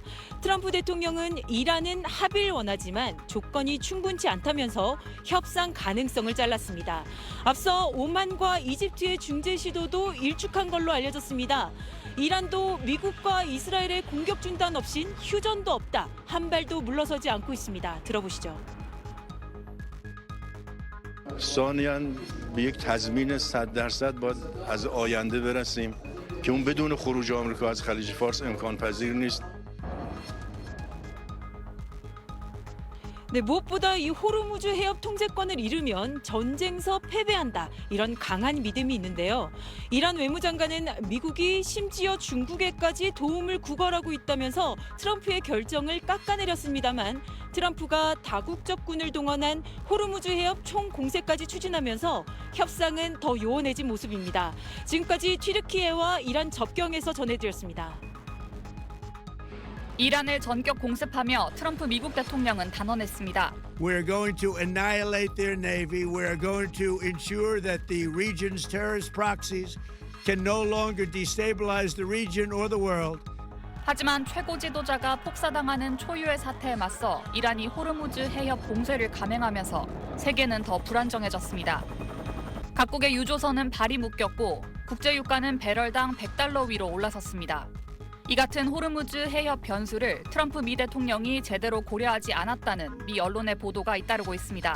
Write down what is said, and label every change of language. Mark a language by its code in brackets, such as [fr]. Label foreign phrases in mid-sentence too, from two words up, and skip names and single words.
[ko] 트럼프 대통령은 이란은 합의를 원하지만 조건이 충분치 않다면서 협상 가능성을 잘랐습니다. 앞서 오만과 이집트의 중재 시도도 일축한 걸로 알려졌습니다. 이란도 미국과 이스라엘의 공격 중단 없인 휴전도 없다. 한 발도 물러서지 않고 있습니다. 들어보시죠. [fa] ثانیاً به یک تضمین 100% باید از آینده برسیم که اون بدون خروج آمریکا از خلیج فارس امکان پذیر نیست. [ko] 네, 무엇보다 이 호르무즈 해협 통제권을 잃으면 전쟁서 패배한다. 이런 강한 믿음이 있는데요. 이란 외무장관은 미국이 심지어 중국에까지 도움을 구걸하고 있다면서 트럼프의 결정을 깎아내렸습니다만 트럼프가 다국적군을 동원한 호르무즈 해협 총공세까지 추진하면서 협상은 더 요원해진 모습입니다. 지금까지 튀르키예와 이란 접경에서 전해드렸습니다. 이란을 전격 공습하며 트럼프 미국 대통령은 단언했습니다. [en] We're going to annihilate their navy. We're going to ensure that the region's terrorist proxies can no longer destabilize the region or the world. [ko] 하지만 최고 지도자가 폭사당하는 초유의 사태에 맞서 이란이 호르무즈 해협 봉쇄를 감행하면서 세계는 더 불안정해졌습니다. 각국의 유조선은 발이 묶였고 국제 유가는 배럴당 $100 위로 올라섰습니다. 이 같은 호르무즈 해협 변수를 트럼프 미 대통령이 제대로 고려하지 않았다는 미 언론의 보도가 잇따르고 있습니다.